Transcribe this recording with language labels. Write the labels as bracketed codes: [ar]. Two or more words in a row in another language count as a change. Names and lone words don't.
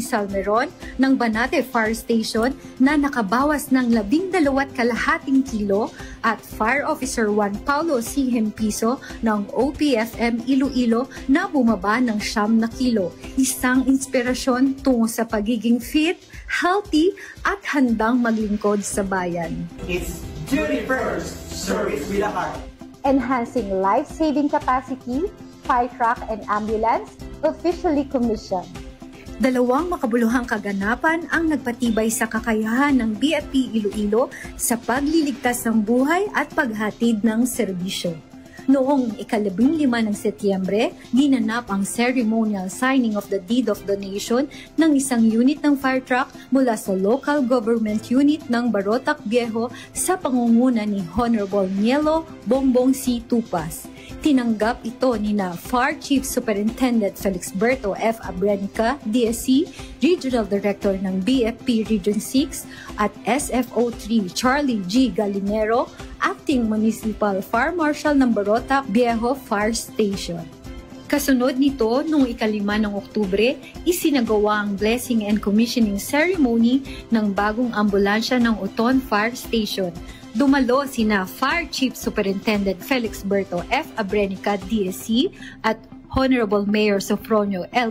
[tl] Salmeron ng Banate Fire Station na nakabawas ng 12.5 kilo at Fire Officer 1 Paulo C. Hempiso ng OPFM Iloilo na bumaba ng 9 kilo. Isang inspirasyon tungo sa pagiging [en] fit, healthy [tl] at handang maglingkod sa bayan. [en] It's duty first, service with a heart. Enhancing life-saving capacity, fire truck and ambulance, officially commissioned. [tl] Dalawang makabuluhang kaganapan ang nagpatibay sa kakayahan ng BFP Iloilo sa pagliligtas ng buhay at paghatid ng serbisyo. Noong ika-15 ng Setyembre, ginanap ang [en] ceremonial signing of the deed of donation [tl] ng isang unit ng fire truck mula sa [en] local government unit [tl] ng Barotac Viejo sa pangunguna ni Honorable Nielo Bongbong C. Tupas. Tinanggap ito ni na Fire Chief Superintendent Felixberto F. Abrenica, DSC, Regional Director ng BFP Region 6 at SFO3 Charlie G. Galinero, Acting Municipal Fire Marshal ng Barotac Viejo Fire Station. Kasunod nito, noong ika-5 ng Oktubre, isinagawa ang [en] blessing and commissioning ceremony [tl] ng bagong ambulansya ng Uton Fire Station. Dumalo sina Fire Chief Superintendent Felixberto F. Abrenica, DSC, at Honorable Mayor Sofronio L.